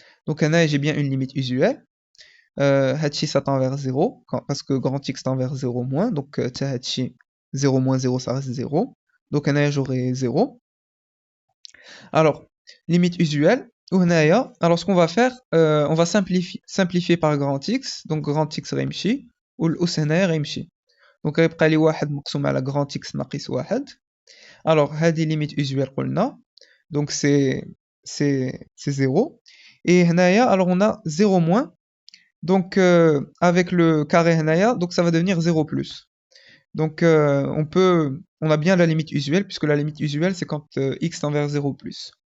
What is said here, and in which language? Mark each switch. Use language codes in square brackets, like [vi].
[fr] Donc هنايا j'ai bien une limite usuelle. هادشي ça tend vers 0 parce que grand x tend vers 0 moins. Donc هادشي 0 moins 0 ça reste 0. Donc هنايا j'aurai 0. Alors limite usuelle. Alors ce qu'on va faire, on va simplifier par grand x. [ar] Donc grand x غيمشي والأس هنايا غيمشي. Donc غيبقى لي واحد مقسوم على grand x ناقص واحد. [fr] Alors هذه limite usuelle قلنا. Donc c'est 0. Et هنايا alors on a 0 moins. Donc avec le carré هنايا, donc ça va devenir 0 plus. Donc on a bien la limite usuelle puisque la limite usuelle c'est quand x tend vers 0 plus.